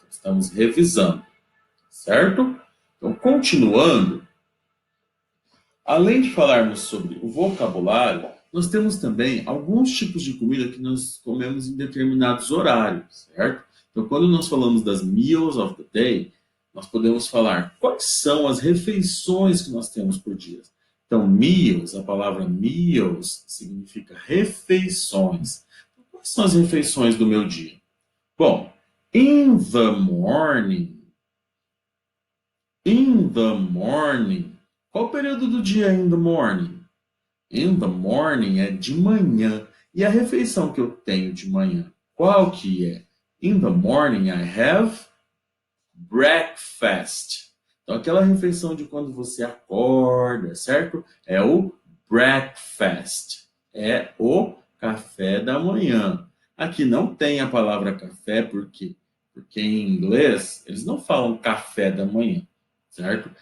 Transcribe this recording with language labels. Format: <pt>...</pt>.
<pt>Estamos revisando, certo? Então, continuando, além de falarmos sobre o vocabulário, nós temos também alguns tipos de comida que nós comemos em determinados horários, certo? Então, quando nós falamos das</pt> <en>meals of the day,</en> <pt>nós podemos falar quais são as refeições que nós temos por dia. Então, meals, a palavra meals significa refeições. Então, quais são as refeições do meu dia?</pt> <en>Bom, in the morning, in the morning.</en> <pt>Qual o período do dia</pt> <en>in the morning? In the morning</en> <pt>é de manhã. E a refeição que eu tenho de manhã, qual que é?</pt> <en>In the morning I have breakfast.</en> <pt>Então, aquela refeição de quando você acorda, certo? É o breakfast. É o café da manhã. Aqui não tem a palavra café, por quê? Porque em inglês eles não falam café da manhã, certo?</pt>